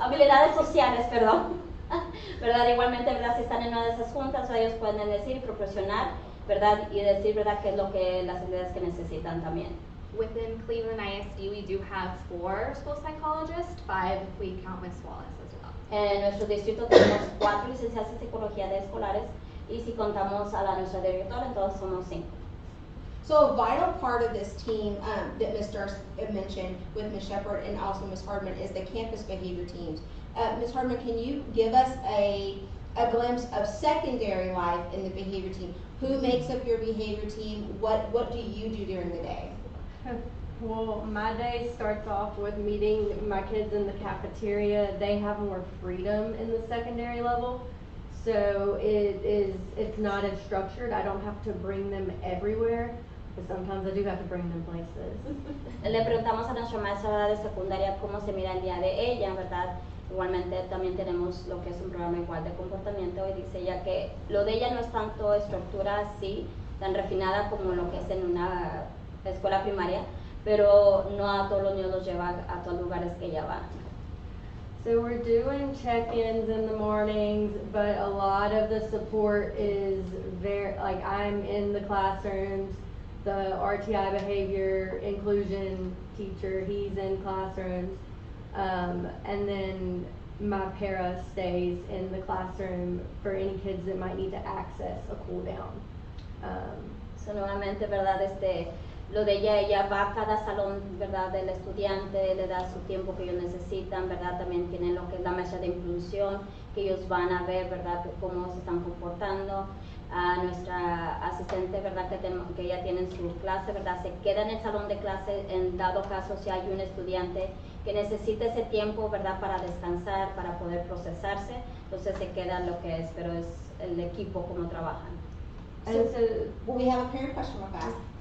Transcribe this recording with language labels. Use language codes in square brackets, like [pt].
[es] Habilidades sociales, perdón. ¿Verdad? Igualmente, ¿verdad? Si están en una de esas juntas, ellos pueden decir, proporcionar, ¿verdad? Y decir, ¿verdad? Qué es lo que las habilidades que necesitan también. [en] Within Cleveland ISD, we do have 4 school psychologists, 5 if we count Ms. Wallace as well. [es] En nuestro distrito tenemos 4 licenciadas en psicología de escolares y si contamos a nuestra directora, entonces somos 5. [en] So a vital part of this team that Ms. Durst mentioned with Ms. Shepherd and also Ms. Hardman is the campus behavior teams. Ms. Hardman, can you give us a glimpse of secondary life in the behavior team? Who makes up your behavior team? What do you do during the day? Well, my day starts off with meeting my kids in the cafeteria. They have more freedom in the secondary level, so it's not as structured. I don't have to bring them everywhere, but sometimes I do have to bring them places. [es] Le preguntamos a nuestra maestra de secundaria cómo se mira el día de ella, ¿verdad? Igualmente también tenemos lo que es un programa igual de comportamiento y dice ella que lo de ella no es tanto estructura así, tan refinada como lo que es en una escuela primaria, pero no a todos los niños los lleva a todos los lugares que ella va. [en] So we're doing check-ins in the mornings, but a lot of the support is very, like I'm in the classrooms, the RTI behavior inclusion teacher, he's in classrooms, and then my para stays in the classroom for any kids that might need to access a cool down. [es] So nuevamente, ¿verdad? Lo de ella va a cada salón, ¿verdad? Del estudiante, le da su tiempo que ellos necesitan, ¿verdad? También tienen lo que es la mesa de inclusión, que ellos van a ver, ¿verdad? Cómo se están comportando. A nuestra asistente, ¿verdad? Que ella tiene en su clase, ¿verdad? Se queda en el salón de clase en dado caso si hay un estudiante que necesita ese tiempo, ¿verdad? Para descansar, para poder procesarse, entonces se queda lo que es, pero es el equipo como trabajan. [en] So, we have a parent question real fast.